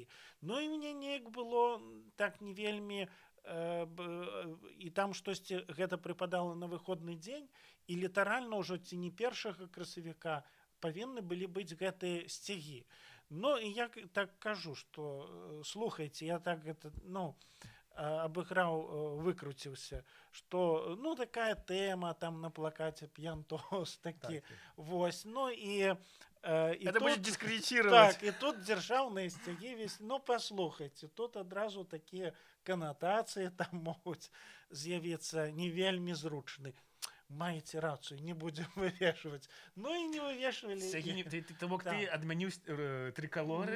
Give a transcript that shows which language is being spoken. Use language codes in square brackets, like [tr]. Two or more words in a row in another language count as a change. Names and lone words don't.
[be] Ну і мне неяк было так не вельмі, і там штосьці гэта прыпадала на выходны дзень, і літаральна ўжо ці не 1 красавіка павінны былі быць гэтыя сцягі. Ну і я так кажу, што слухайце, я так гэта, ну, абыграў, выкруціўся, што, ну, такая тэма там на плакаце п'янтос такі, вось, ну і... [ru] Это будет дискредитировать. [be] Так, і тут дзяржаўныя сцягі весь, ну, паслухайце, тут адразу такія канатацыі там могуць з'явіцца не вельмі зручны. Маеце рацыю, не будзем вывешваць. Ну і не вывешвалі. То бок ты адмяніў трыкалоры?